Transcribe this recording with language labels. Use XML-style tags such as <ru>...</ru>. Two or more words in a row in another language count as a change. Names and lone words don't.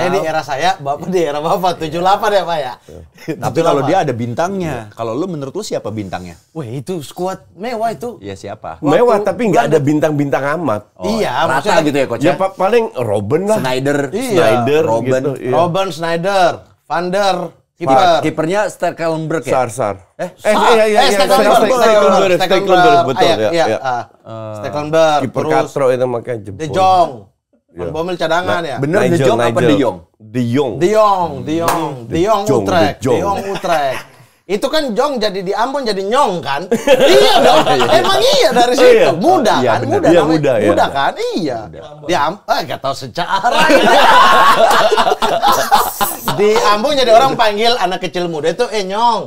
<id>saya di era saya, Bapak di era Bapak 78 ya, Pak ya. Tapi kalau dia ada bintangnya. Kalau lu menurut lu siapa bintangnya? Wih, itu skuad mewah itu. Ya siapa? Mewah tapi nggak ada bintang-bintang amat. Iya, rata maksudnya gitu ya, Coach. Ya Ya? paling Robben lah. Snyder, Iya. Snyder Robben. gitu. Iya. Robben, Snyder, Van der, kiper. Kipernya Stekelenburg ya? Sar. Stekelenburg. Stekelenburg, betul ya. Iya, Stekelenburg. Kiper Terus Castro itu makanya jempol. De Jong. Van Bommel cadangan ya. Bener De Jong apa De Jong? De Jong. De Jong Utrecht. De Jong. De Jong Utrecht. Itu kan Jong jadi di Ambon jadi Nyong kan? Iya dong. Emang iya dari situ. Iya. Muda Iya, kan? bener. Muda Iya, namanya. muda, ya. Muda kan? Iya. Di Ambon, gak tahu secara. Di Ambon jadi orang panggil anak kecil muda itu Nyong.</id>